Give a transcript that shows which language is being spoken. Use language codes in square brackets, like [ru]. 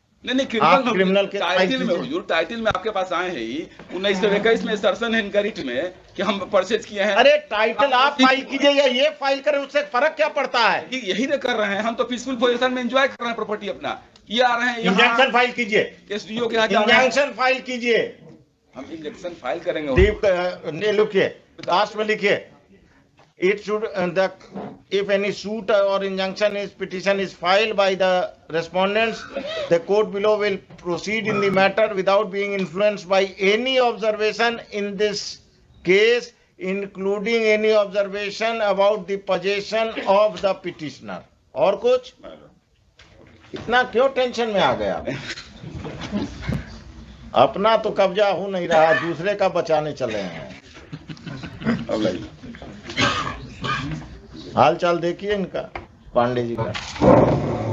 [hi] नहीं क्रिमिनल के टाइटल में हुजूर, टाइटल में आपके पास आए हैं ही 1921 में सरसन है इनका रिट में कि हम परचेज किए हैं। अरे टाइटल आप फाइल कीजिए या ये फाइल करें, उससे फर्क क्या पड़ता है? यही ना कर रहे हैं हम तो, पीसफुल पोजीशन में एंजॉय कर रहे हैं प्रॉपर्टी अपना। ये आ रहे हैं इंजंक्शन फाइल कीजिए, एसडीओ के यहाँ इंजंक्शन फाइल कीजिए। हम इंजंक्शन फाइल करेंगे। लिखिए, लास्ट में लिखिए, [en] it should if any suit or injunction petition is filed by the respondents, the court below will proceed in the matter without being influenced by any observation in this case, including any observation about the possession of the petitioner. [hi] और कुछ? इतना क्यों tension में आ गया? अपना तो कब्जा हो नहीं रहा, दूसरे का बचाने चले हैं। हाल चाल देखिए इनका, पांडे जी का।